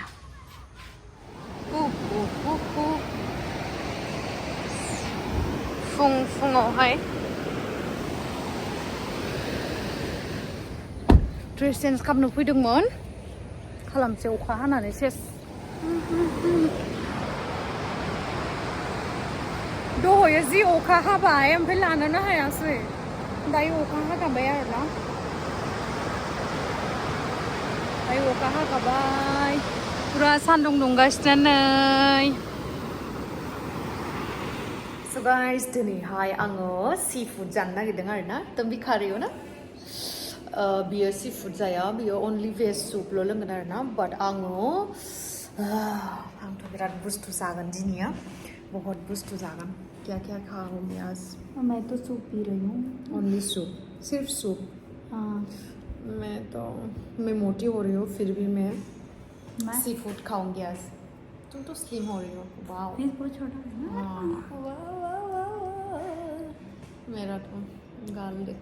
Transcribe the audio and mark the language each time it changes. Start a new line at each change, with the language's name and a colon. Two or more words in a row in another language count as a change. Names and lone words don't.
Bodo: फुङावहाय ड्रेस चेन्ज खालामनो फैदोंमोन खालामसै अखा हानानै सेस दहयो जि अखा हाबाय ओमफ्राय लानोनो हायासै दायो अखा हागाबाय आरोना दायो अखा हागाबाय पुरा सान्दुं दुंगासिनो नै स' गाइस दिनैहाय आङो
English: sea food
Bodo: जानो नागिरदों आरोना
Hindi: तुम भी खा रही हो ना
Bodo: बियो
English: sea food
Bodo: जाया बियो
English: only veg
Bodo: सुपल' लोंगोन आरोना बाट आंथ' बिराद बुस्थु जागोन दिनैया बहुत बुस्थु जागोन
Hindi: क्या क्या खाऊंगी आज मैं तो सूप पी रही हूँ
English: only soup
Hindi: सिर्फ सूप हाँ मैं मोटी हो रही हूँ फिर भी मैं
English: sea food
Hindi: खाऊंगी आज तुम तो स्लिम हो रही हो वाह बहुत छोटा है ना मेरा तो गाल देखो